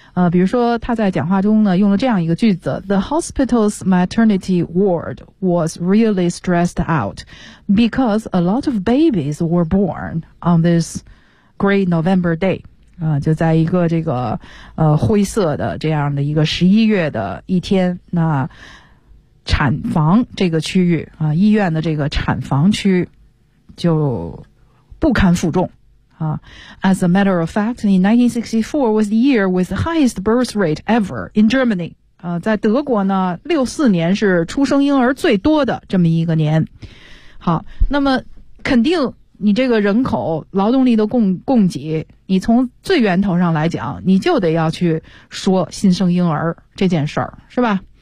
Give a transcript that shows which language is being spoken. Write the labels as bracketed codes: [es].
[en] 比如说他在讲话中呢用了这样一个句子， The hospital's maternity ward was really stressed out because a lot of babies were born on this great November day. [zh] 就在一个这个灰色的这样的一个11月的一天，那产房这个区域医院的这个产房区就不堪负重。 [en] As a matter of fact, in 1964 was the year with the highest birth rate ever in Germany. [zh] 在德国呢64年是出生婴儿最多的这么一个年。好，那么肯定你这个人口劳动力的供给，你从最源头上来讲，你就得要去说新生婴儿这件事儿，是吧？